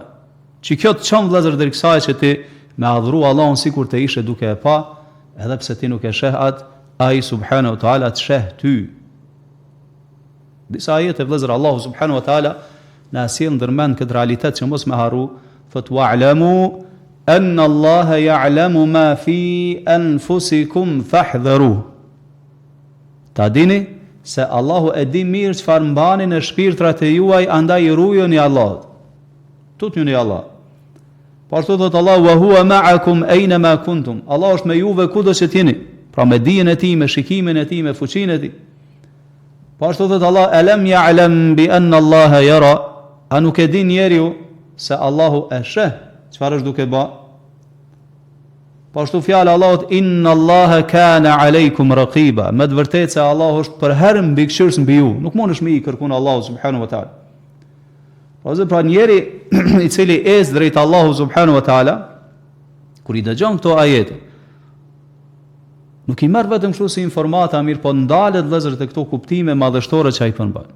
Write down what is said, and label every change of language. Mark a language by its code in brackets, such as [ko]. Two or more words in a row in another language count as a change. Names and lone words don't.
[sq] Që kjo të çon vëllezër deri kësaj që ti me adhuru Allahun sikur të ishe duke e pa, edhe pse ti nuk e sheh atë, ai [ar] سبحانه وتعالى [sq] të sheh ty. Disa ajete vëllezër Allahu [ar] سبحانه وتعالى [sq] na sjell ndërmend këtë realitet që mos me harru, thot [ar] واعلموا أن الله يعلم ما في أنفسكم فاحذروه. [sq] Ta dini se Allahu e di mirë çfarë mbani në shpirtrat e juaj, andaj rujoni Allahut. Tutuni Allah. Por thot Allah [ar] وهو معكم أين ما كنتم. [sq] Allah është me juve kudo që t'jeni. Pra me dijen e tij, me shikimin e tij, me fuqinë e tij. Po ashtu thot Allah, [ar] ألم يعلم بأن الله يرى, [sq] a nuk e din njeriu se Allahu e sheh çfarë është duke bë? Po ashtu fjala Allahut, [ar] إن الله كان عليكم رقيبا, [sq] me të vërtetë se Allahu është për herë mbikëqyrës mbi ju, nuk mundesh me I kërkon Allahu [ar] سبحانه وتعالى. [sq] Pra njeri i cili ecë drejt Allahu [ar] سبحانه وتعالى, [sq] kur i dëgjon këto ajete, nuk i merr vetëm kështu si informata, mirë, po ndalet vëllezër te këto kuptime madhështore që ai përmban.